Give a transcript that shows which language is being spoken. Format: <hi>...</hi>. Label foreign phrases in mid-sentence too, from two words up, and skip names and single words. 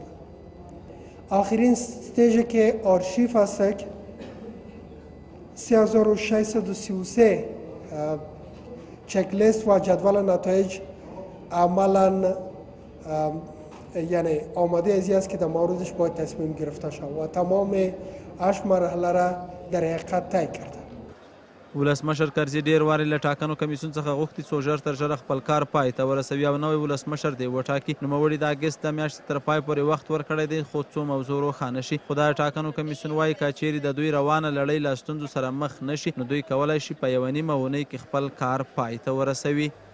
<fa>آخرین استیجی که آرشیف است 3633 چک لیست و جدول نتایج عملا یعنی آماده ازی است که در موردش باید تصمیم گرفته شود و تمام 8 مرحله را در حقیقت طی کرده.</fa> <ps>ولسمشر کرزي ډېر وارې له ټاکنو کمیسیون څخه غوښتي څو ژر تر ژره خپل کار پای ته ورسوي او نوی ولسمشر دی وټاکي. نوموړي د اګست د میاشتې تر پای پورې وخت ورکړی دی خو څو موضوع روښانه شي. خو د ټاکنو کمیسیون وایي که چیرې د دوی روانه لړۍ له ستونزو سره مخ نه شي نو دوی کولی شي په یوه نیمه اونۍ کې خپل کار پای ته ورسوي.</ps>